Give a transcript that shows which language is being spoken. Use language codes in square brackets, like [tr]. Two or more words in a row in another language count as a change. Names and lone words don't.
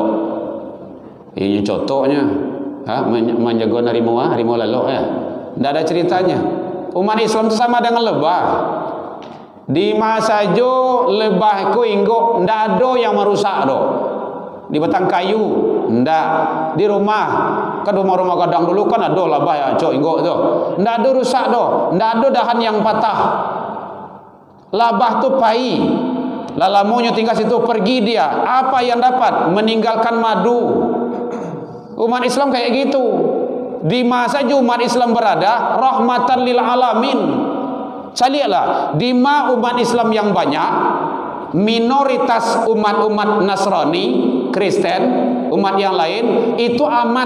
[min] Ini contohnya, menjago harimau lalu ya. [id] Tidak ada ceritanya. Umat Islam itu sama dengan lebah. [min] Di masa jo lebah ku inggo ndak ada yang merusak do. Di batang kayu ndak. Di rumah kan rumah-rumah kadang dulu kan ada lebah ya cok inggo tu. Ndak ada rusak do. Ndak ada dahan yang patah. Lebah tu pai. Lalamunya tinggal situ pergi dia. [id] Apa yang dapat? Meninggalkan madu. Umat Islam kayak gitu. Di masa umat Islam berada [ar] رحمة للعالمين. [id] Carilah di mana umat Islam yang banyak, minoritas umat-umat Nasrani, Kristen, umat yang lain itu aman.